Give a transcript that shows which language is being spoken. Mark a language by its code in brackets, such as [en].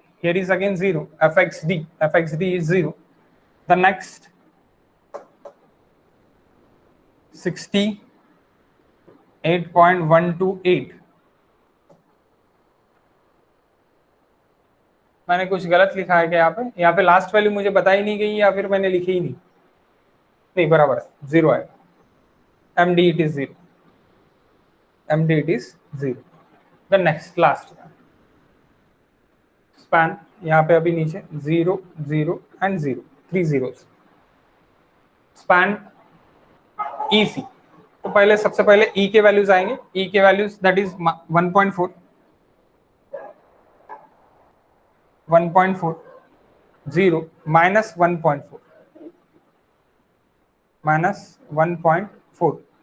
[en] Here is again 0. FXD is 0. The next 68.128. [hi] मैंने कुछ गलत लिखा है क्या यहाँ पे लास्ट वैल्यू मुझे बताई नहीं गई या फिर मैंने लिखी ही नहीं बराबर है, 0 है. [en] MD it is 0. MD it is 0. The next last span, [hi] यहाँ पे अभी नीचे [en] 0 0 and 0, 3 zeros. [hi] Span EC, तो पहले सबसे पहले E के वैल्यूज आएंगे. E के values that is 1.4 0 minus 1.4 minus 1.4.